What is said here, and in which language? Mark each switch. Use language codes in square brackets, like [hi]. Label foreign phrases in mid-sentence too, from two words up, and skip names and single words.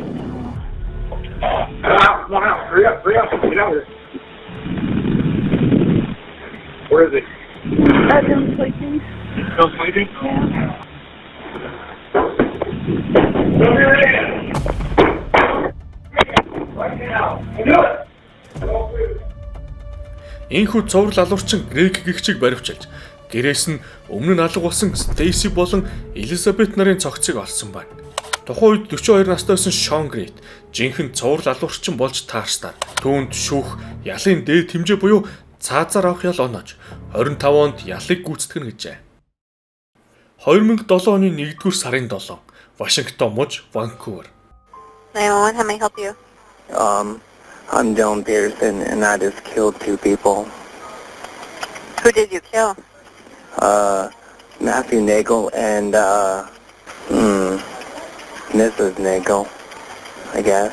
[en] Come on, hurry up, get out of here. Where is he? Bedroom sleeping. Still sleeping? Yeah. Right now. Do it! [mn] Энэхүү цуврал алуурчин Грег гэгчийг баривчилж, гэрээс нь өмнө нь алга болсон Стейси болон Элизабет нарын цогцыг олсон байна. Тухайн үед 42 настай байсан Шон Грейт жинхэнэ цуврал алуурчин болж таарснаар түүнд шүүх ялын дээд хэмжээ буюу цаазаар авах ял оноож 25 онд ялыг гүйцэтгэнэ гэжээ. 2007 оны 1-р сарын 7, Вашингтон муж Ванкувер. [en] 911, how may I help you? I'm Dylan Peterson, and I just killed 2 people. Who did you kill? Matthew Nagel and, Mrs. Nagel, I guess.